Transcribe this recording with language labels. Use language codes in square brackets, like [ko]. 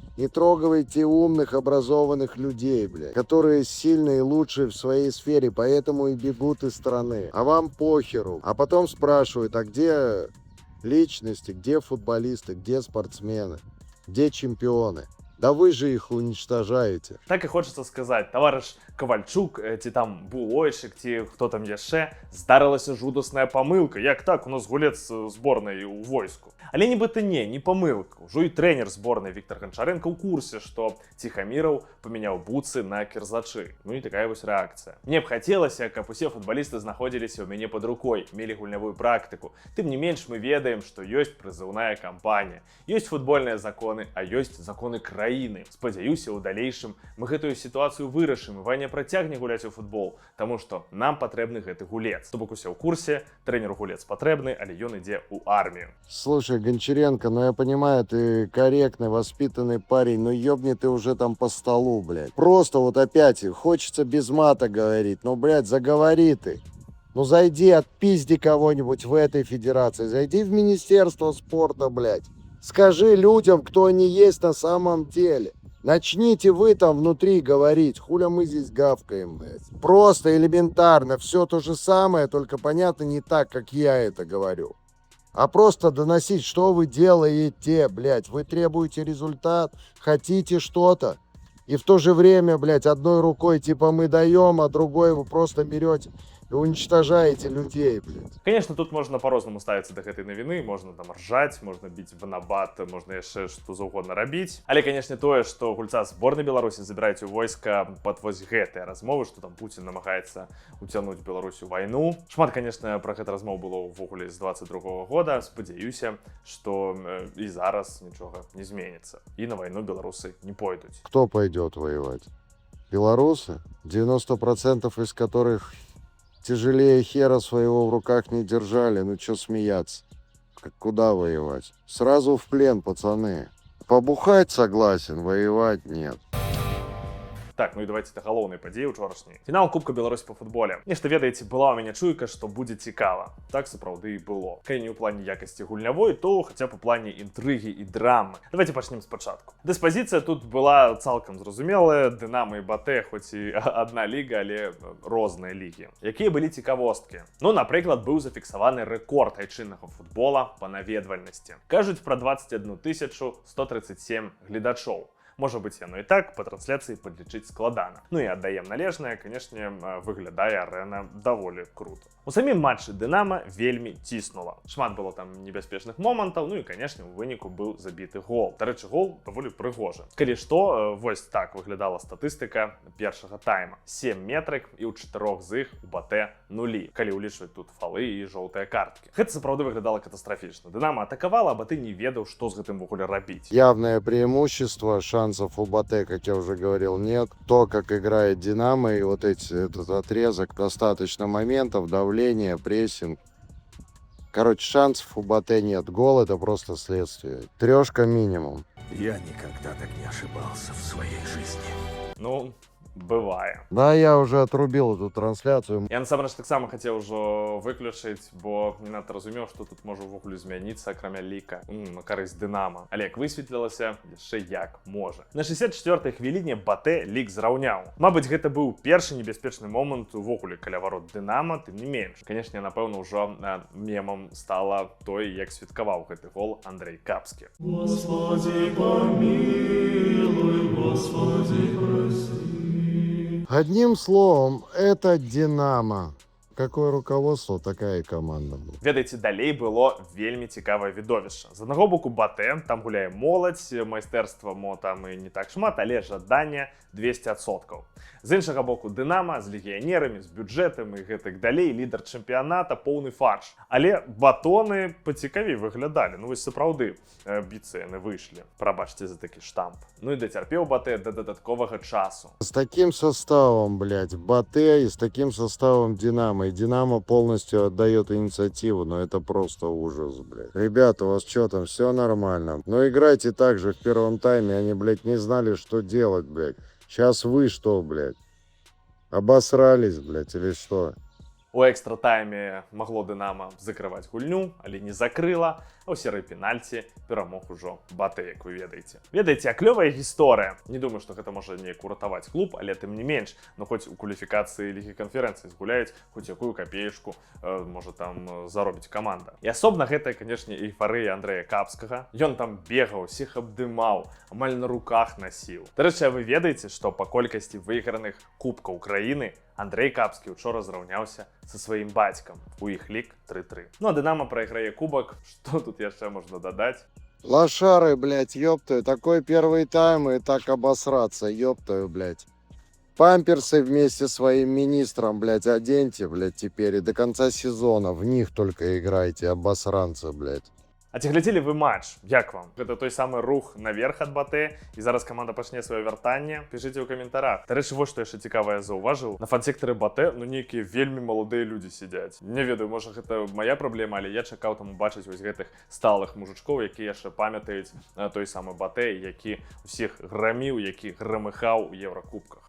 [ru] Не трогайте умных, образованных людей, блядь, которые сильные и лучшие в своей сфере, поэтому и бегут из страны. А вам похеру. А потом спрашивают, а где личности, где футболисты, где спортсмены, где чемпионы? Да вы же их уничтожаете. [uk] Так і хочеться сказати, [be] товариш Ковальчук, ці там Булойшик, ті хто там яшчэ, здарилася жудасная памылка. Як так? У нас гулец зборнай у войску. Але нібыта не памылка. Ужо і трэнер зборнай Віктор Гончаренко ў курсе, што Ціхаміраў памяняў буцы на кірзачы. Ну і такая вось рэакцыя. Мне б хацелася, каб усе футбалісты знаходзіліся ў мяне пад рукой, мелі гульнявую практыку. Тым не менш мы ведаем, што ёсць прызыўная кампанія. Ёсць футбольныя законы, а ёсць законы краіны. Спадзяюся, у далейшым мы гэтую сітуацыю вырашым, і Ваня працягне гуляць у футбол, таму што нам патрэбны гэты гулец. То бок усе ў курсе, трэнеру гулец патрэбны, але ён ідзе ў армію. [ru] Слушай, Гончаренко, ну я понимаю, ты корректный, воспитанный парень, но ёбни ты уже там по столу, блядь. Просто вот опять хочется без мата говорить, ну, блядь, заговори ты. Ну, зайди, отпизди кого-нибудь в этой федерации, зайди в Министерство спорта, блядь. Скажи людям, кто они есть на самом деле. Начните вы там внутри говорить, хуля мы здесь гавкаем, блядь. Просто элементарно, все то же самое, только понятно не так, как я это говорю. А просто доносить, что вы делаете, блядь. Вы требуете результат, хотите что-то. И в то же время, блядь, одной рукой типа мы даем, а другой вы просто берете и уничтожаете людей, блядь. [be] Конечно, тут можна по-рознаму ставіцца да гэтай навіны, можна там ржаць, можна біць в набат, можна яшчэ што заўгодна рабіць. Але, канешне, тое, што гульца зборнай Беларусі забіраюць у войска пад вось гэтыя размовы, што там Пуцін намагаецца уцягнуць Беларусь у вайну. Шмат, канешне, пра гэта размоў было ўвогуле з 22-го года. Спадзяюся, што і зараз нічога не зменіцца. І на вайну беларусы не пойдуць. [ru] Кто пойдет воевать? Белорусы? 90% из которых тяжелее хера своего в руках не держали. Ну чё смеяться? Куда воевать? Сразу в плен, пацаны. Побухать согласен, воевать нет. [be] Так, ну і давайте да галоўнай падзеі ўчорашняй. Фінал Кубка Беларусі па футболе. Нешта ведаеце, была ў мяне чуйка, што будзе цікава. Так сапраўды і было. Калі не ў плане якасці гульнявой, то хаця б у плане інтрыгі і драмы. Давайте пачнем спачатку. Дыспазіцыя тут была цалкам зразумелая. Дынама і Батэ, хоць і адна ліга, але розныя лігі. Якія былі цікавосткі? Ну, напрыклад, быў зафіксаваны рэкорд айчыннага футбола па наведвальнасці. Кажуць пра 21 137 гледачоў. Можа быць, яно і так, па трансляцыі падлічыць складана. Ну і аддаем належнае, канешне, выглядае арэна даволі крута. У самім матчы Дынама вельмі ціснула. Шмат было там небяспечных момантаў, ну і, канешне, у выніку быў забіты гол. Дарэчы, гол даволі прыгожы. Калі што, вось так выглядала статыстыка першага тайма. 7 метрык і ў 4 з іх у Батэ нулі, калі ўлічваць тут фалы і жоўтыя карткі. Гэта сапраўды выглядала катастрафічна. Дынама атакавала, а Батэ не ведаў, што з гэтым вогуле рабіць. [ru] Явное преимущество, шансов у Батэ, как я уже говорил, нет. То, как играет Динамо, и вот этот отрезок, достаточно моментов, давление, прессинг. Короче, шансов у Батэ нет. Гол — это просто следствие. 3 минимум. Я никогда так не ошибался в своей жизни. [be] Ну, бывае. [ru] Да, я уже отрубил эту трансляцию. [be] Я насамрэч таксама хацеў ужо выключыць, бо не надта разумеў, што тут можа ўвогуле змяніцца, акрамя ліка на карысць Дынама. Але як высветлілася, яшчэ як можа. На 64-й хвіліне Батэ лік зраўняў. Мабыць, гэта быў першы небяспечны момант увогуле каля варот Дынама, тым не менш. Канешне, напэўна, ўжо мемам стала той, як святкаваў гэты гол Андрэй Капскі. [ru] Господи, помилуй, Господи, прости. Одним словом, это Динамо. Какое руководство, такая и команда. Блядь. [be] Ведаеце, далей было вельмі цікавае відовішча. З аднаго боку Батэ, там гуляе моладзь, майстэрства мо там і не так шмат, але жадання 200%. З іншага боку Дынама з легіянерамі, з бюджэтам і гэтак далей, лідар чэмпіяната, поўны фарш. Але батоны пацікавей выглядалі. Ну вось сапраўды біцца яны выйшлі. Прабачце за такі штамп. Ну і дацярпеў Батэ да дадатковага часу. [ru] С таким составом, блядь, Батэ и с таким составом Динамо. И Динамо полностью отдает инициативу, но это просто ужас, блядь. Ребята, у вас что там, все нормально? Ну играйте так же в первом тайме, они, блядь, не знали, что делать, блядь. Сейчас вы что, блядь? Обосрались, блядь, или что? [be] У экстра-тайме магло Дынама закрываць гульню, але не закрыла, а ў серыі пенальці перамог ужо Батэ, як вы ведаеце. Ведаеце, а клёвая гісторыя. Не думаю, што гэта можа неяк уратаваць клуб, але тым не менш, ну хоць у кваліфікацыі лігі канферэнцыі згуляюць хоць якую капеечку, можа там заробіць каманда. І асобна гэта, канешне, эйфарыя Андрэя Капскага. Ён там бегаў, усіх абдымаў, амаль на руках насіў. Дарэчы, вы ведаеце, што па колькасці выйграных кубкаў краіны Андрей Капскі учора зраўняўся са сваім бацькам. У іх лік 3-3. Ну а Дынамо прайграе кубак. Што тут яшчэ можна дадаць? [ru] Лошары, блядь, ёптаю, такой первый тайм и так обосраться, ёптаю, блядь. Памперсы вместе с своим министром, блядь, оденьте, блядь, теперь и до конца сезона в них только играйте, обосранцы, блядь. [be] А ці глядзелі вы матч? Як вам? Гэта той самы рух наверх ад Батэ, і зараз каманда пачне сваё вяртанне? Пішыце ў каментарах. Дарэчы, вось што яшчэ цікавае заўважыў. На фан-сектары Батэ, ну нейкія вельмі маладыя людзі сядзяць. Не ведаю, можа гэта мая праблема, але я чакаў там убачыць вось гэтых сталых мужичкоў, якія яшчэ памятаюць той самы Батэ, які ўсіх граміў, які грамыхаў у Еўракубках.